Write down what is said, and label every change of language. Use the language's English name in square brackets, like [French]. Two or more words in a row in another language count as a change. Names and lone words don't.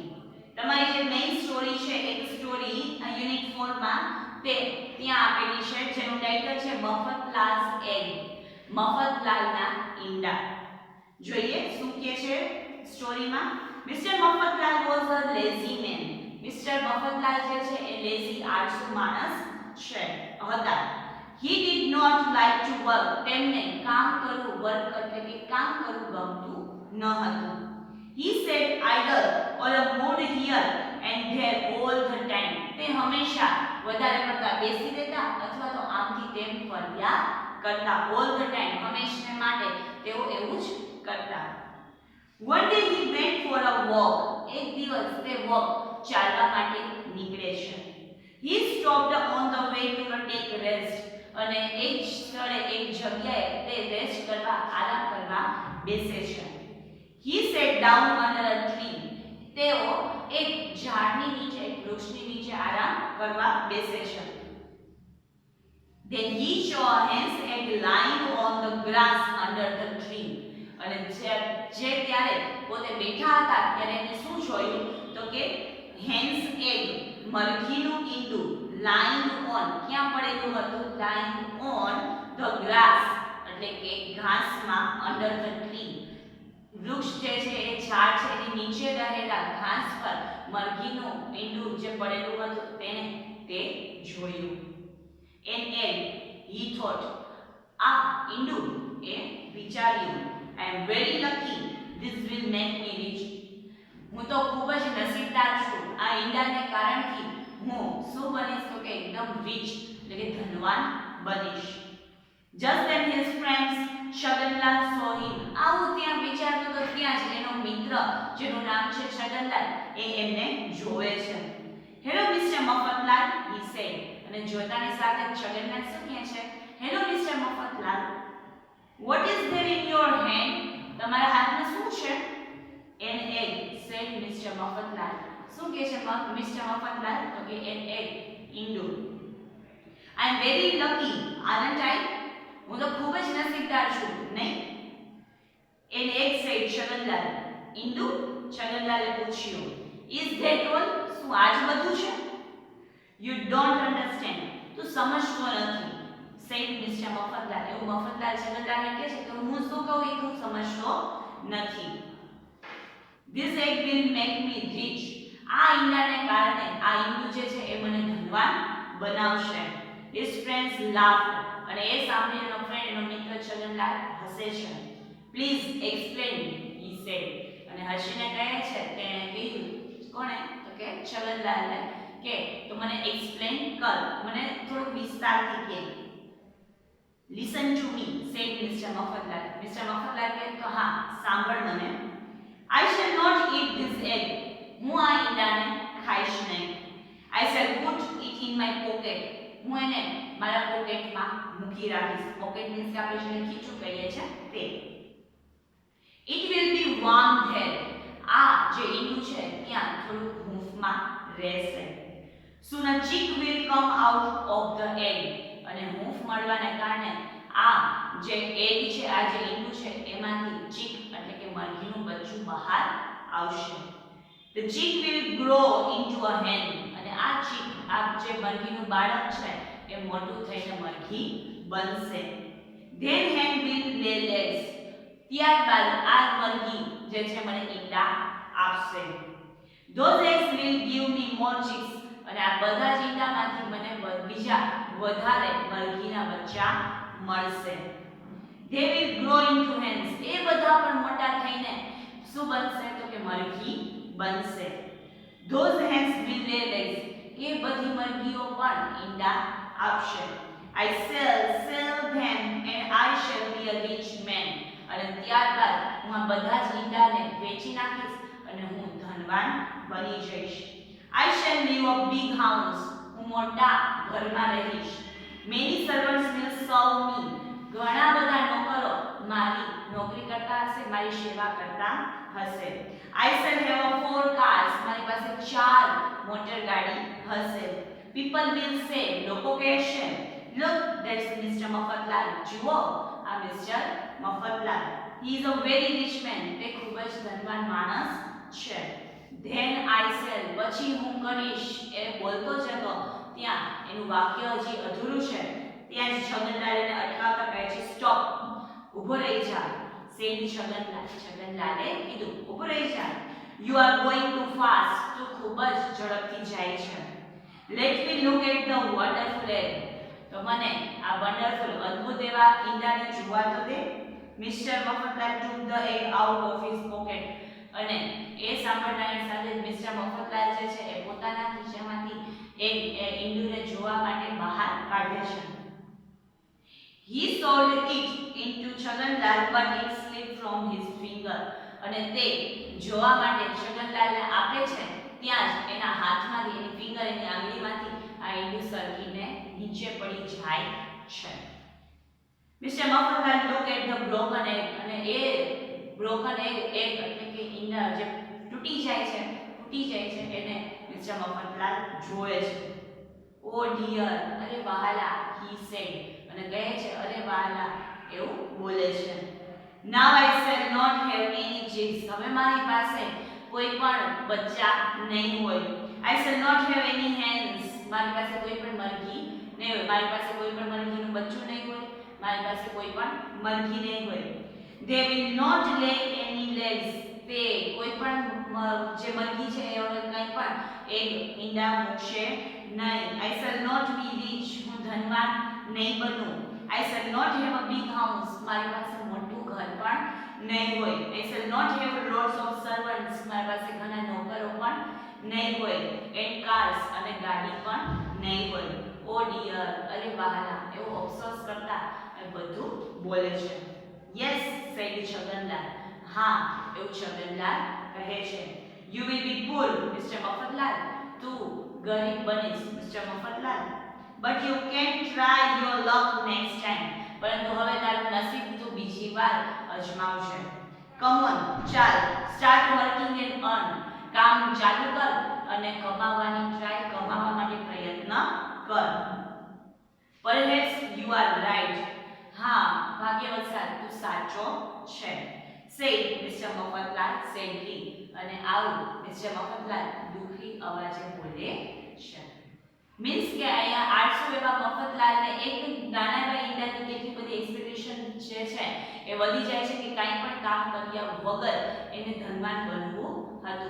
[Gujarati] તમારી જે [English] main story [Gujarati] છે એક [English] story unit [Gujarati] 4 માં તે ત્યાં આપેલી છે જેનું ટાઇટલ છે મફતલાલ's એગ. મફતલાલના ઈંડા. જોઈએ શું કહે છે સ્ટોરીમાં. [English] Mister મફતલાલ was a lazy man. [Gujarati] મિસ્ટર મફતલાલ જે છે એ લેઝી આળસુ માણસ છે હતા. [English] He did not like to work. [Gujarati] તેમને કામ કરવું, વર્ક એટલે કે કામ કરવું ગમતું ન હતું. [English] He sat idle or moved here and there all the time. [Gujarati] તે હંમેશા વધારે પડતા બેસી રહેતા અથવા તો આમથી તેમ ફર્યા કરતા. [English] all the time [Gujarati] હંમેશા માટે તેઓ એવું જ કરતા. [English] One day he went for a walk. [Gujarati] એક દિવસ તે વોક ચાલવા માટે નીકળે છે. [English] He stopped on the way to take rest. [Gujarati] અને એક સ્થળે એક જગ્યાએ તે રેસ્ટ કરવા, આરામ કરવા બેસે છે. [English] He sat down under a tree. [Gujarati] તેઓ એક ઝાડની નીચે, એક વૃક્ષની નીચે આરામ કરવા બેસે છે. [English] Then he saw a hen's egg lying on the grass under the tree. [Gujarati] અને જે ત્યારે પોતે બેઠા હતા ત્યારે એને શું જોયું તો કે [English] hen's egg, [Gujarati] મરઘીનું ઈંડું, [English] lying on, [Gujarati] ક્યાં પડેલું હતું? [English] lying on the grass [Gujarati] એટલે કે ઘાસમાં, [English] under the tree, [Gujarati] વૃક્ષ જે છે એ ઝાડ છે એની નીચે રહેલા ઘાસ પર મરઘીનું ઈંડું જે પડેલું હતું તેને તે જોયું. [English] an egg, he thought, [Gujarati] આ ઈંડું એ વિચાર્યું, [English] I am very lucky, this will make me rich. [Gujarati] હું તો ખૂબ જ નસીબદાર છું, આ ઈંડાને કારણથી હું શું બનીશ તો કે એકદમ રીચ એટલે કે ધનવાન બનીશ. [English] Just then his friends છગનલાલ saw him. [Gujarati] આવું ત્યાં વિચારતો તો ત્યાં જ એનો મિત્ર જેનું નામ છે છગનલાલ એ એમને જોવે છે. [English] hello Mister મફતલાલ, he said. [Gujarati] અને જોતાની સાથે છગનલાલ શું કહે છે? [English] hello Mister મફતલાલ, what is there in your hand? [Gujarati] તમારા હાથમાં શું છે? [English] an egg, said Mr. મફતલાલ. [Gujarati] શું કહે છે મિસ્ટર મફતલાલ તો કે [English] an egg, [Gujarati] ઈંડું. [English] I am very lucky, aren't I? [Gujarati] હું તો ખૂબ જ નસીબદાર છું, નહીં? [English] an egg, said છગનલાલ. ઈંડું? [Gujarati] છગનલાલે પૂછ્યું. [English] is that all? [Gujarati] શું આજ બધું છે? [English] you don't understand. [Gujarati] તું સમજતો નથી, [English] said Mr. મફતલાલ. [Gujarati] એવું મફતલાલ છગનલાલને કહે છે કે હું શું કહું એ તું સમજતો નથી. [English] this egg will make me rich. [Gujarati] આ ઈંડાને કારણે આ ઈંડું જે છે એ મને ધનવાન બનાવશે. [English] his friends laughed. [Gujarati] અને એ સાંભળીને એનો ફ્રેન્ડ, એનો મિત્ર છગનલાલ હસે છે. [English] please explain, he said. [Gujarati] અને હસીને કહે છે, તેણે કહ્યું, કોણે તો કે છગનલાલને, કે તો મને એક્સપ્લેન કર, મને થોડું વિસ્તારથી કહે. [English] listen to me, said Mr. મફતલાલ. [Gujarati] મિસ્ટર મફતલાલ કહે તો હા, સાંભળ મને. [English] I shall not eat this egg. [Gujarati] હું આ ઈંડાને ખાઈશ નહીં. [English] I shall put it in my pocket. [Gujarati] હું એને મારા પોકેટમાં મૂકી રાખીશ. [English] pocket means [Gujarati] કે આપણે જેને ખીચું કહીએ છીએ તે. [English] It will be warm there. [Gujarati] આ જે ઈંડું છે ત્યાં થોડું હૂંફમાં રહેશે. [English] Soon a chick will come out of the egg. [Gujarati] અને હૂંફ મળવાને કારણે આ જે એગ છે, આ જે ઈંડું છે એમાંથી ચીક એટલે કે મરઘીનું બચ્ચું બહાર આવશે. [English] The chick will grow into a hen. [Gujarati] અને આ ચીક, આ જે મરઘીનું બાળક છે એ મોટું થઈને મરઘી બનશે. [English] Then hen will lay eggs. [Gujarati] ત્યારબાદ આ મરઘી જે છે મને ઈંડા આપશે. [English] Those eggs will give me more chicks. [Gujarati] અને આ બધા જ ઈંડામાંથી મને બીજા વધારે મરઘીના બચ્ચા મળશે. [English] They will grow into hens. [Gujarati] એ બધા પણ મોટા થઈને શું બનશે તો કે મરઘી બનશે. [English] Those hens will lay eggs. [Gujarati] એ બધી મરઘીઓ પણ ઈંડા આપશે. [English] I sell them and I shall be a rich man. [Gujarati] અને ત્યારબાદ હું આ બધા જ ઈંડાને વેચી નાખીશ અને હું ધનવાન બની જઈશ. [English] I shall live a big house. [Gujarati] હું મોટા ઘરમાં રહીશ. [English] Many servants will serve me. [Gujarati] ઘણા બધા નોકરો મારી નોકરી કરતા હશે, મારી સેવા કરતા હશે. [English] I shall have 4 cars. [Gujarati] મારી પાસે 4 મોટર ગાડી હશે. [English] People will say, [Gujarati] લોકો કહેશે, [English] look, that's Mr. મફતલાલ. [Gujarati] જુઓ, આ મિસ્ટર મફતલાલ. [English] He is a very rich man. [Gujarati] તે ખૂબ જ ધનવાન માણસ છે. [English] Then I shall, [Gujarati] પછી હું કરીશ. એ બોલતો જ હતો ત્યાં એનું વાક્ય હજી અધૂરું છે. ત્યાં જ છગનલાલ એને અટકાવતા કહે છે, સ્ટોપ, ઊભો રહી જા. સેડ છગનલાલે કીધું, ઊભો રહી જા. [English] You are going too fast. [Gujarati] તું ખૂબ જ ઝડપથી જાય છે. [English] Let me look at the wonderful egg. [Gujarati] તો મને આ વન્ડરફુલ અદ્ભુત એવા ઈંડાને જોવા તો દે. [English] મિસ્ટર મફતલાલ took the egg out of his pocket. [Gujarati] અને એ સાંભળનારની સાથે જ મિસ્ટર મફતલાલ જે છે એ પોતાના ખિસ્સામાંથી એક ઈંડુને જોવા માટે બહાર કાઢે છે. [English] He sold it into છગનલાલ but it slipped from his finger. [Gujarati] અને તે જોવા માટે છગનલાલને આપે છે ત્યાં જ એના હાથમાંથી, એની ફિંગર, એની આંગળીમાંથી આ ઈંડુ સરકીને નીચે પડી જાય છે. [English] મિસ્ટર મફતલાલ look at the broken egg. [Gujarati] અને એ [English] broken egg [Gujarati] એટલે કે ઈંડા જે તૂટી જાય છે એને મિસ્ટર મફતલાલ જોવે છે. [English] Oh dear, [Gujarati] અરે વહાલા, [English] he said. [Gujarati] અને કહે છે, અરે વહાલા, એવું બોલે છે. [English] Now I shall not have any chicks. [Gujarati] હવે મારી પાસે કોઈ પણ બચ્ચા નહીં હોય. I shall not have any hens. મારી પાસે કોઈ પણ મરઘી નહીં હોય. મારી પાસે કોઈ પણ મરઘીનું બચ્ચું નહીં હોય. મારી પાસે કોઈ પણ મરઘી નહીં હોય. [English] They will not lay any eggs. [Gujarati] તે કોઈ પણ જે મરઘી છે એ હવે કંઈ પણ એક ઈંડા મૂકશે નહીં. [English] I shall not be rich. [Gujarati] હું ધનવાન નહીં બનું. [English] I shall not have a big house. [Gujarati] મારી પાસે મોટું ઘર પણ નહીં હોય. [English] I shall not have lots of servants. [Gujarati] મારી પાસે ઘણા નોકરો પણ નહીં હોય. [English] And cars, [Gujarati] અને ગાડી પણ નહીં હોય. [English] Oh dear, [Gujarati] અરે વહાલા, એવું અફસોસ કરતા એ બધું બોલે છે. [English] Yes, said [Gujarati] છગનલાલ. હા, એવું છગનલાલ કહે છે. [English] You will be poor, Mr. [Gujarati] મફતલાલ. તું ગરીબ બનીશ, મિસ્ટર મફતલાલ. [English] But you can try your luck next time. [Gujarati] પરંતુ હવે તારું નસીબ તું બીજી વાર અજમાવશે. [English] Come on, ચાલ, start working and earn. [Gujarati] કામ ચાલુ કર અને કમાવાની ટ્રાય, કમાવા માટે પ્રયત્ન કર. [English] Perhaps you are right. [Gujarati] હા, ભાગ્યવશાત તું સાચો છે. [English] Said Mr. મફતલાલ sadly. [Gujarati] અને આવું મિસ્ટર મફતલાલ દુખી અવાજે બોલે છે. મીન્સ કે અહીંયા 800 એવા મફતલાલને એક નાના એવા ઈંડાની કેટલી બધી એક્સપેક્ટેશન જે છે એ વધી જાય છે કે કાંઈ પણ કામ કર્યા વગર એને ધનવાન બનવું હતું.